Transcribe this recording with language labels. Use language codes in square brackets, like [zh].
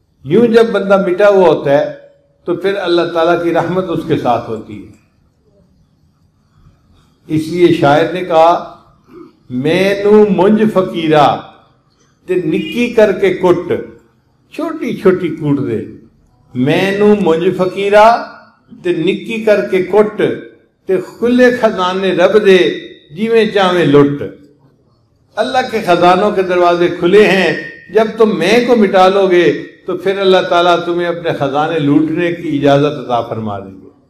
[ur] یوں جب بندہ مٹا ہوا ہوتا ہے تو پھر اللہ تعالیٰ کی رحمت اس کے ساتھ ہوتی ہے. اس لیے شاعر نے کہا [pa] مینو منج فقیرہ تے نکی کر کے کٹ، چھوٹی چھوٹی کوٹ دے. مینو منج فقیرہ تے نکی کر کے کٹ تے کھلے خزانے رب دے جیویں چاہیں لٹ. [ur] اللہ کے خزانوں کے دروازے کھلے ہیں، جب تم میں کو مٹا لو گے تو پھر اللہ تعالیٰ تمہیں اپنے خزانے لوٹنے کی اجازت عطا فرما دیں گے.